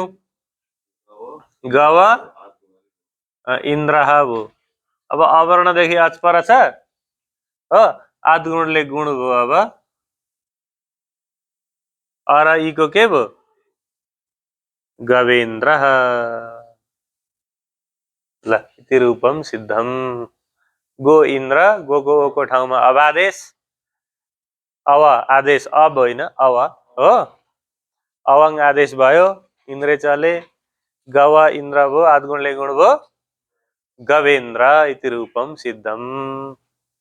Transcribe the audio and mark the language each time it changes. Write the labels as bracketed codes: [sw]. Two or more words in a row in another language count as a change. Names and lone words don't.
[ne] गव इन्द्र भयो। अब अवर्णदेखि अचपर छ हो, आद गुणले गुण भयो। अब अर इको के भयो? [sa] गवेन्द्र। ल इति रूपम सिद्धम। [ne] गो इन्द्र, गोको ओको ठाउँमा अबादेश, अव आदेश अब होइन अव हो। अवङ आदेश भयो इन्द्रेचले। गव इन्द्र भयो, आद गुणले गुण भयो [sa] गवेन्द्र इति रूपम सिद्धम।